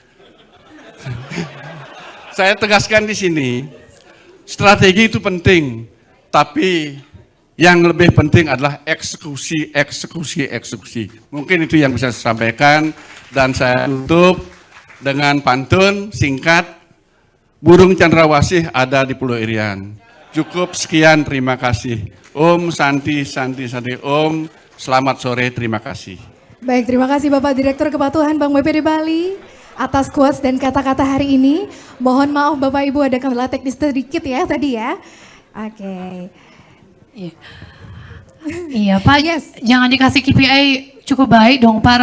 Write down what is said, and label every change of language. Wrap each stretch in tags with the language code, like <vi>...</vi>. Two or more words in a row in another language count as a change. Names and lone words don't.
<id>Saya tegaskan di sini, strategi itu penting, tapi yang lebih penting adalah eksekusi. Mungkin itu yang bisa saya sampaikan dan saya tutup dengan pantun singkat. Burung cendrawasih ada di Pulau Irian. Cukup sekian, terima kasih.</id> <sa>Om Santi.</sa> <id>Om, selamat sore, terima kasih. Baik, terima kasih Bapak Direktur Kepatuhan Bank BPD Bali atas quotes dan kata-kata hari ini. Mohon maaf Bapak Ibu ada kendala teknis sedikit ya tadi ya. Oke. Iya Pak, jangan dikasih KPI cukup baik dong Pak.</id>